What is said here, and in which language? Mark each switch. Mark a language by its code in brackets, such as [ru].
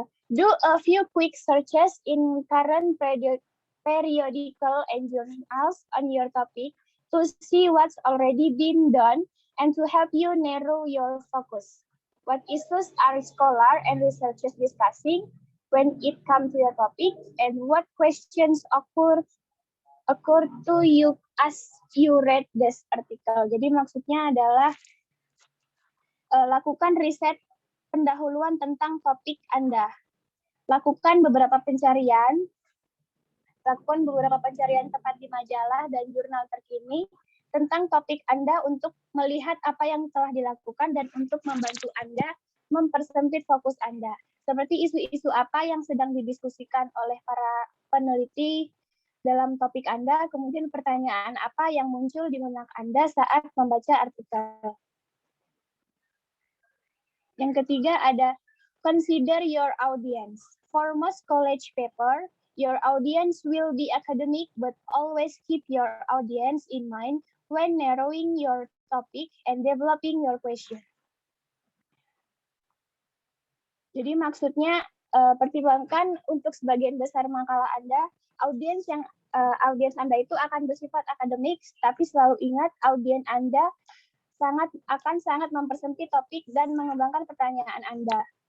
[en] Do a few quick searches in current periodical and journals on your topic to see what's already been done and to help you narrow your focus. What issues are scholars and researchers discussing when it comes to your topic, and what questions occur to you as you read this article. [id] Jadi maksudnya adalah lakukan riset pendahuluan tentang topik Anda. Lakukan beberapa pencarian tepat di majalah dan jurnal terkini tentang topik Anda untuk melihat apa yang telah dilakukan dan untuk membantu Anda mempersempit fokus Anda. Seperti isu-isu apa yang sedang didiskusikan oleh para peneliti dalam topik Anda, kemudian pertanyaan apa yang muncul di benak Anda saat membaca artikel. Yang ketiga ada [en] consider your audience. For most college paper, your audience will be academic, but always keep your audience in mind when narrowing your topic and developing your question. [id] Jadi maksudnya pertimbangkan untuk sebagian besar makalah Anda, audiens Anda itu akan bersifat akademik, tapi selalu ingat audiens Anda akan sangat mempersempit topik dan mengembangkan pertanyaan Anda.